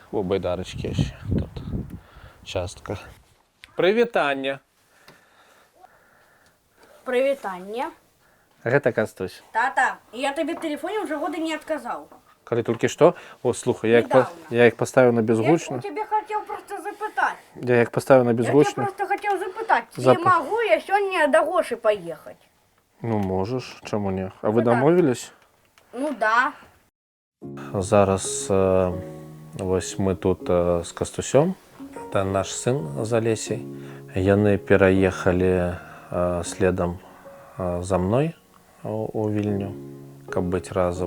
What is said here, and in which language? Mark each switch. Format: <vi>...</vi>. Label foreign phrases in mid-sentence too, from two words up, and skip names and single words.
<be>У байдарачкі яшчэ тут частка. Прывітанне. Прывітанне. Гэта Кастусь. Тата, я табе в тэлефоне уже года не адказаў. Калі толькі што? О, слухай, я іх паставіў на безгучна.</be> <ru>Я у тебе хотел просто запытать.</ru> <be>Я іх паставіў на безгучна.</be> <ru>Я тебе просто хотел</ru> <be>запытать, ці магу я сёння да Гошы паехаць? Ну, можаш, чаму не? А вы дамовілись? Ну, да. Зараз вось мы тут з Кастусём. Это наш сын з Алесей. Яны пераехалі следам за мной у Вільню, каб быць разам.</be>